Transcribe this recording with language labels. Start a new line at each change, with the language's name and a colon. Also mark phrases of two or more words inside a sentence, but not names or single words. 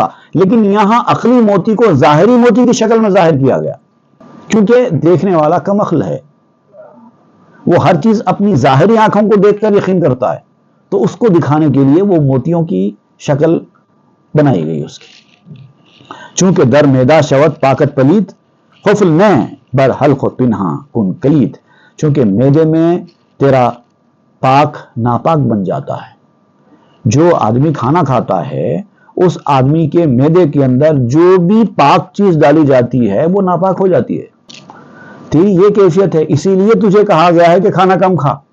Urdu: لیکن یہاں عقلی موتی کو ظاہری موتی کی شکل میں ظاہر کیا گیا، کیونکہ دیکھنے والا کم عقل ہے، وہ ہر چیز اپنی ظاہری آنکھوں کو دیکھ کر یقین کرتا ہے، تو اس کو دکھانے کے لیے وہ موتیوں کی شکل بنائی گئی اس کی.
Persian: چونکہ در میدا شود پاکت پلید خفل میں بر حلق و پنہا کن کلید.
Urdu: چونکہ میدے میں تیرا پاک ناپاک بن جاتا ہے. جو آدمی کھانا کھاتا ہے اس آدمی کے میدے کے اندر جو بھی پاک چیز ڈالی جاتی ہے وہ ناپاک ہو جاتی ہے. تیری یہ کیفیت ہے، اسی لیے تجھے کہا گیا ہے کہ کھانا کم کھا.